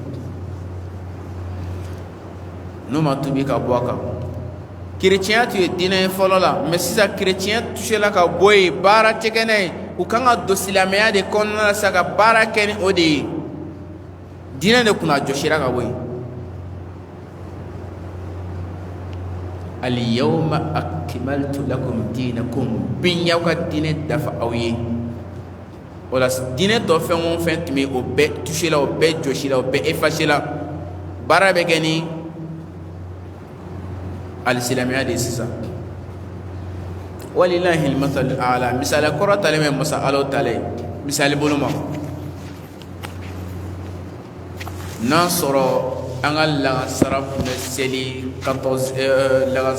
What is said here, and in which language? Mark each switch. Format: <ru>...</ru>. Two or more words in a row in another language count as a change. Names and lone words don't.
<bm>n'o ma tubi ka bɔ a kan kerecɛnya tun ye diinɛ ye fɔlɔ la mais sisan kerecɛnya touché-la ka bɔ yen baara tɛ kɛ n'a ye u kan ka don silamɛya de kɔnɔna la sisan ka baara kɛ ni o de ye diinɛ de kunna jɔsira ka bɔ yen</bm> <ar>اليوم أكملت لكم دينكم</ar> <bm>bi y'aw ka diinɛ dafa aw ye o la diinɛ tɔ fɛn o fɛn tun bɛ o bɛɛ touché-la o bɛɛ jɔsila o bɛɛ effacé-la baara bɛ kɛ ni alisilamɛya de sisan</bm> <ar>ولله المثل الأعلى</ar> <bm>misali kɔrɔ talen bɛ masa ala ta ye misali bolo ma n'a sɔrɔ an ka lagansara tun bɛ seli 15</bm>